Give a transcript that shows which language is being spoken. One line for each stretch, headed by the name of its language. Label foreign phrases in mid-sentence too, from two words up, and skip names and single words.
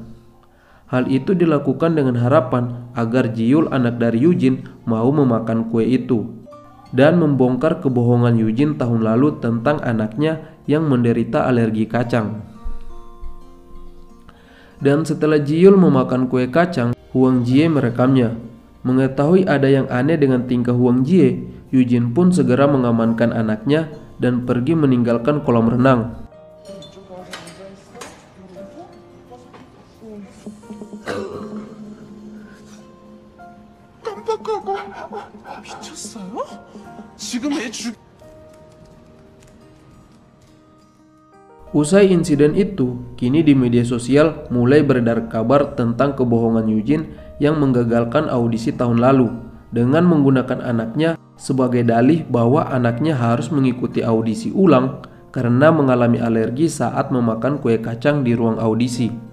Indonesian: Hal itu dilakukan dengan harapan agar Ji-yul anak dari Yujin mau memakan kue itu dan membongkar kebohongan Yujin tahun lalu tentang anaknya yang menderita alergi kacang. Dan setelah Ji-yul memakan kue kacang, Huang Jie merekamnya. Mengetahui ada yang aneh dengan tingkah Huang Jie, Yujin pun segera mengamankan anaknya dan pergi meninggalkan kolam renang.
Korean: 깜빡하고 미쳤어요? 지금 애
Indonesian: Usai insiden itu, kini di media sosial mulai beredar kabar tentang kebohongan Yujin yang menggagalkan audisi tahun lalu dengan menggunakan anaknya sebagai dalih bahwa anaknya harus mengikuti audisi ulang karena mengalami alergi saat memakan kue kacang di ruang audisi.